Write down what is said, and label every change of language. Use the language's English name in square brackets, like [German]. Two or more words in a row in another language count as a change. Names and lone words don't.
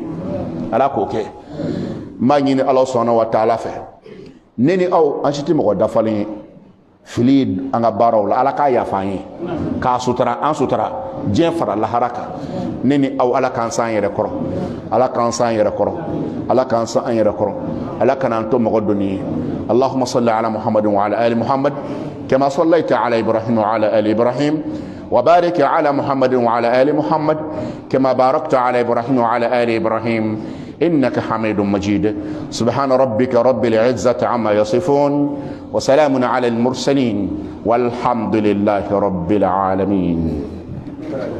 [Bambara] ala k'o kɛ n b'a ɲini ala sɔnna wa taala fɛ ne ni aw an si tɛ mɔgɔ dafalen ye fili ye an ka baaraw la ala k'a yafa an ye k'a sutura an sutura diɲɛ fara lahara kan ne ni aw ala k'an san an yɛrɛ kɔrɔ ala k'an san an yɛrɛ kɔrɔ ala k'an san an yɛrɛ kɔrɔ ala kan'an to mɔgɔ dɔnni ye [Arabic] اللهم صل على محمد وعلى آل محمد كما صليت على إبراهيم وعلى آل إبراهيم وبارك على محمد وعلى آل محمد كما باركت على إبراهيم وعلى آل إبراهيم إنك حميد مجيد سبحان ربك رب العزة عما يصفون وسلام على المرسلين والحمد لله رب العالمين